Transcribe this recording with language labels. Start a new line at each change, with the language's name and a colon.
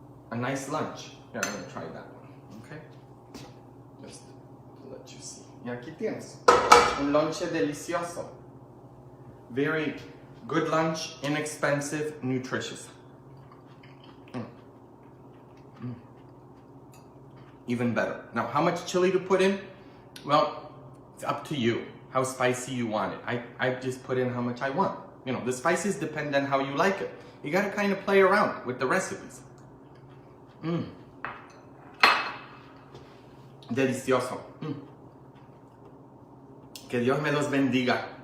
English: a nice lunch. Yeah, I'm gonna try that one, okay? Just to let you see.
Spanish: Y aquí tienes un lonche delicioso.
English: Very good lunch, inexpensive, nutritious. Even better. Now, how much chili to put in? Well, it's up to you how spicy you want it. I just put in how much I want. You know, the spices depend on how you like it. You gotta kind of play around with the recipes.
Spanish: Delicioso. Que Dios me los bendiga.